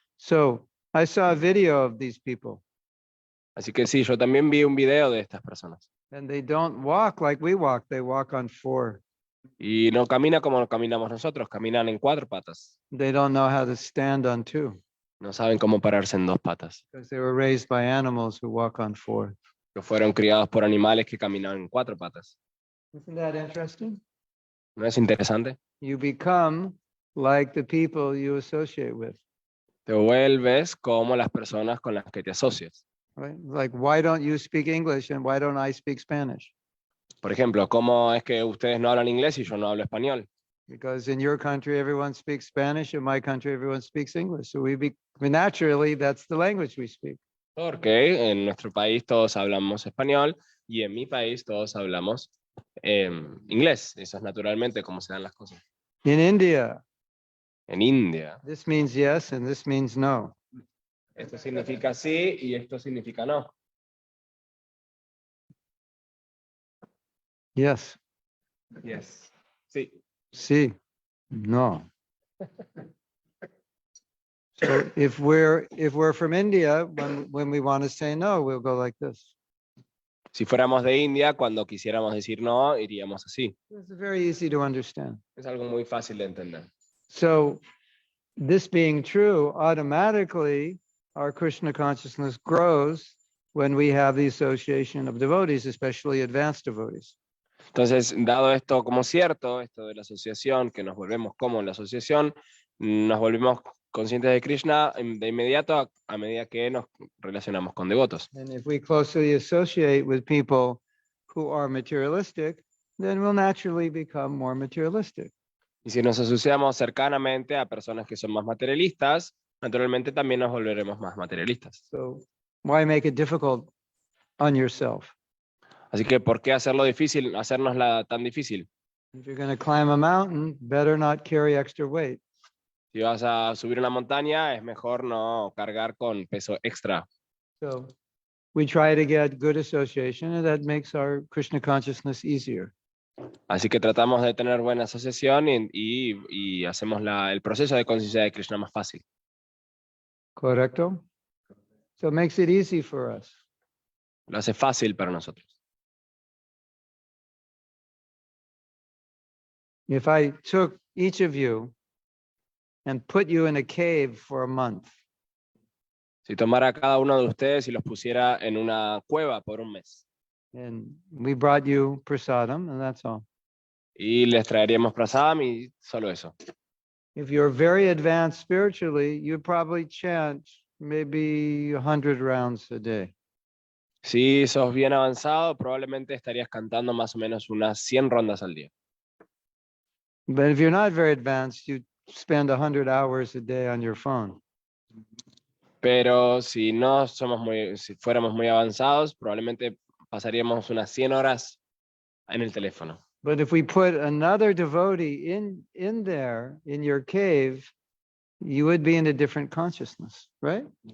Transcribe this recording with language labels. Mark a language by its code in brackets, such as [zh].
[en] So I saw a video of these people. [es] Así que sí, yo también vi un video de estas personas. [en] And they don't walk like we walk. They walk on 4. [es] Y no camina como caminamos nosotros, caminan en 4 patas. [en] They don't know how to stand on 2 [es] No saben cómo pararse en 2 patas. [en] because they were raised by animals who walk on 4. [es] Que fueron criados por animales que caminan en 4 patas. [en] Isn't that interesting? [es] ¿No es interesante? [en] You become like the people you associate with. [es] Te vuelves como las personas con las que te asocias. [en] Right? Like, why don't you speak English and why don't I speak Spanish? [es] Por ejemplo, ¿cómo es que ustedes no hablan inglés y yo no hablo español? [en] Because in your country, everyone speaks Spanish. In my country, everyone speaks English. So naturally, that's the language we speak. [es] Porque en nuestro país todos hablamos español y en mi país todos hablamos inglés. Eso es naturalmente como se dan las cosas. [en] In India, [es] En India, [en] this means yes and this means no. [es] esto significa sí y esto significa no. [en] Yes. Yes. [es] Sí. Sí. No. [en] So if we're from India, when we want to say no, we'll go like this. [es] Si fuéramos de India, cuando quisiéramos decir no, iríamos así. [en] It's very easy to understand. [es] Es algo muy fácil de entender. [en] So this being true, automatically our Krishna consciousness grows when we have the association of devotees, especially advanced devotees. [es] Entonces, dado esto como cierto, esto de la asociación, que nos volvemos como la asociación, nos volvemos conscientes de Krishna de inmediato a medida que nos relacionamos con devotos. [en] And if we closely associate with people who are materialistic, then we'll naturally become more materialistic. [es] Y si nos asociamos cercanamente a personas que son más materialistas, naturalmente también nos volveremos más materialistas. [en] So why make it difficult on yourself? [es] Así que, ¿por qué hacerlo difícil, hacernosla tan difícil? [en] If you're going to climb a mountain, better not carry extra weight. [es] Si vas a subir una montaña, es mejor no cargar con peso extra. [en] So we try to get good association, and that makes our Krishna consciousness easier. [es] Así que tratamos de tener buena asociación y hacemos el proceso de conciencia de Krishna más fácil. Correcto? [en] So it makes it easy for us. [es] Lo hace fácil para nosotros. [en] If I took each of you and put you in a cave for a month, [es] Si tomara a cada uno de ustedes y los pusiera en una cueva por un mes. [en] and we brought you prasadam, and that's all. [es] Y les traeríamos prasadam y solo eso. [en] If you're very advanced spiritually, you'd probably chant maybe 100 rounds a day. [es] Si sos bien avanzado, probablemente estarías cantando más o menos unas 100 rondas al día. [en] But if you're not very advanced, you spend 100 hours a day on your phone. [es] Pero si fuéramos muy avanzados, probablemente pasaríamos unas 100 horas en el teléfono. [en] But if we put another devotee in there, in your cave, you would be in a different consciousness, right?